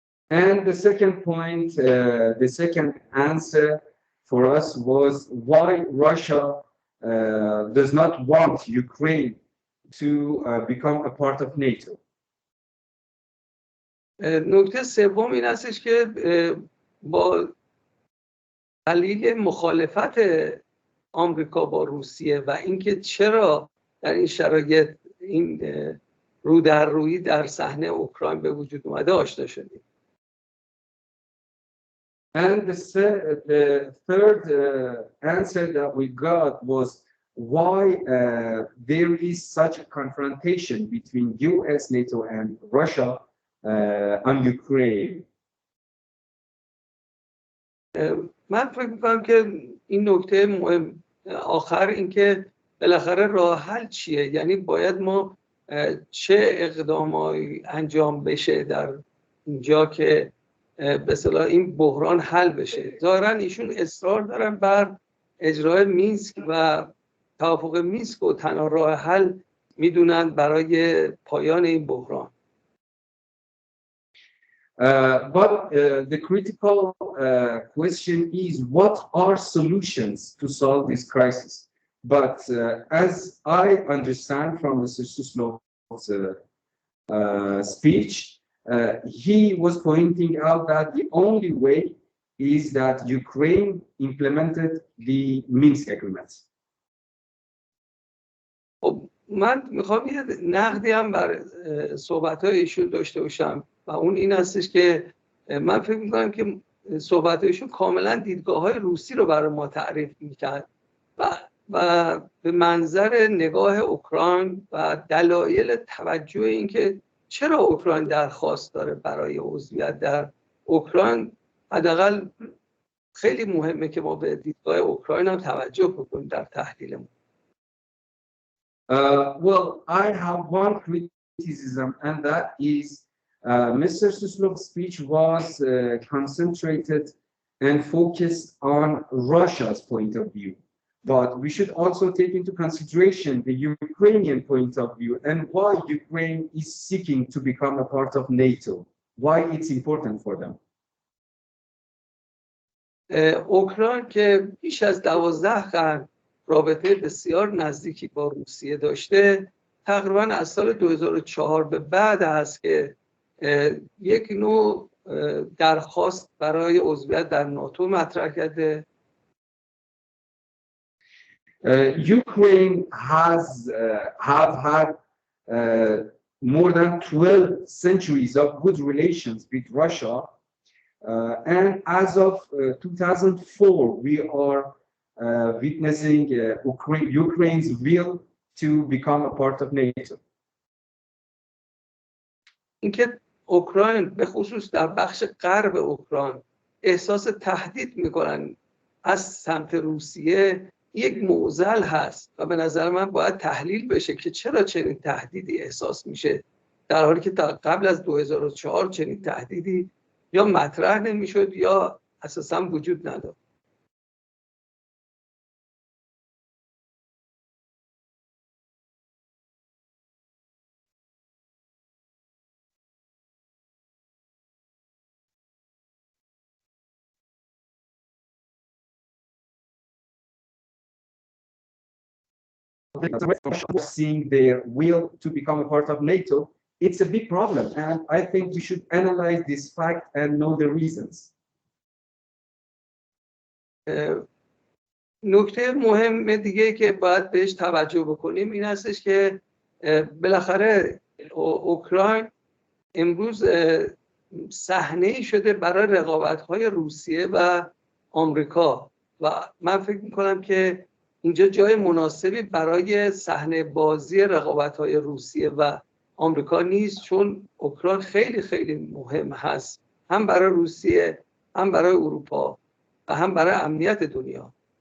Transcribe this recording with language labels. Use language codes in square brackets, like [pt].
[en] And the second point, the second answer for us was why Russia does not want Ukraine to become a part of NATO. [fa] نکته سوم این هستش که با دلیل مخالفت آمریکا با روسیه و اینکه چرا در این شرایط این رو در رویی در صحنه اوکراین به وجود اومده آشنا شدیم. [en] And the third answer that we got was why there is such a confrontation between US, NATO, and Russia on Ukraine. [fa] من فکر می‌کنم که این نکته مهم آخر این که بالاخره راه حل چیه، یعنی باید ما چه اقدامایی انجام بشه در اینجا که به اصطلاح این بحران حل بشه. ظاهراً ایشون اصرار دارن بر اجرای مینسک و توافق مینسک و تنها راه حل میدونن برای پایان این بحران. [en] But the critical question is what are solutions to solve this crisis? But as I understand from Mr. Suslof's speech, he was pointing out that the only way is that Ukraine implemented the Minsk agreement. [fa] من میخوام یه نقدی هم بر صحبت‌های ایشون داشته باشم و اون این هستش که من فکر می‌کنم که صحبت‌های ایشون کاملا دیدگاه‌های روسی رو برای ما تعریف می‌کرد و به منظر نگاه اوکراین و دلایل توجه این که چرا اوکراین درخواست داره برای عضویت در اوکراین، حداقل خیلی مهمه که ما به دیدگاه اوکراین هم توجه بکنیم در تحلیلمون. [en] Well, I have one criticism, and that is Mr. Suslof's speech was concentrated and focused on Russia's point of view. But we should also take into consideration the Ukrainian point of view and why Ukraine is seeking to become a part of NATO, why it's important for them. [fa] اوکراین که بیش از 12 قرن رابطه بسیار نزدیکی با روسیه داشته، تقریبا از سال 2004 به بعد است که یک نوع درخواست برای عضویت در ناتو مطرح کرده. [en] Ukraine have had more than 12 centuries of good relations with Russia, and as of 2004 we are witnessing Ukraine's will to become a part of NATO. [fa] اینکه اوکراین به خصوص در بخش غرب اوکراین احساس تهدید میکنن از سمت روسیه یک معضل هست و به نظر من باید تحلیل بشه که چرا چنین تهدیدی احساس میشه، در حالی که قبل از 2004 چنین تهدیدی یا مطرح نمیشد یا اساسا وجود نداشت. [en] seeing their will to become a part of NATO, it's a big problem. And I think we should analyze this fact and know the reasons. [fa] نکته مهم دیگه که باید بهش توجه بکنیم این هستش که بالاخره اوکراین امروز صحنه‌ای شده برای رقابت‌های روسیه و آمریکا و من فکر می‌کنم که اینجا جای مناسبی برای صحنه بازی رقابت‌های روسیه و آمریکا نیست، چون اوکراین خیلی خیلی مهم هست هم برای روسیه، هم برای اروپا و هم برای امنیت دنیا.